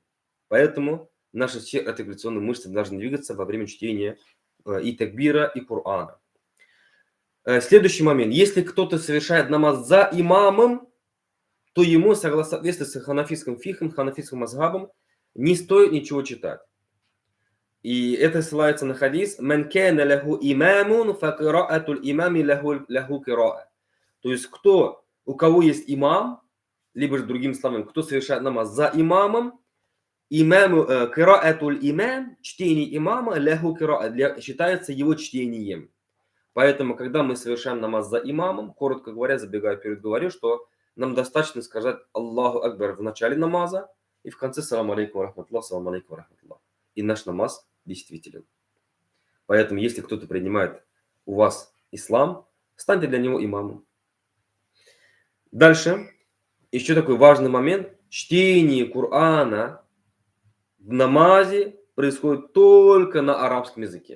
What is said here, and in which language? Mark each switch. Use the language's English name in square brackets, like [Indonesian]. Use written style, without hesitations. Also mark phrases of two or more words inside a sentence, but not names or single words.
[Russian] Поэтому наши все артикуляционные мышцы должны двигаться во время чтения и такбира, и Корана. Следующий момент. Если кто-то совершает намаз за имамом, то ему, соответственно, с ханафитским фихом, ханафитским мазхабом, не стоит ничего читать. И это ссылается на хадис [Arabic] «من كان له إمام فقراءة الإمام له قراءة». [Russian] То есть, у кого есть имам, либо же другим словами, кто совершает намаз за имамом, [Arabic] قراءة الإمام, [Russian] чтение имама [Arabic] له قراءة, [Russian] считается его чтением. Поэтому, когда мы совершаем намаз за имамом, коротко говоря, забегая вперед, говорю, что нам достаточно сказать [Arabic] الله أكبر [Russian] в начале намаза и в конце [Arabic] السلام عليكم ورحمة الله, السلام عليكم ورحمة الله. [Russian] И наш намаз действителен. Поэтому, если кто-то принимает у вас ислам, станьте для него имамом. Дальше. Еще такой важный момент. Чтение Корана в намазе происходит только на арабском языке.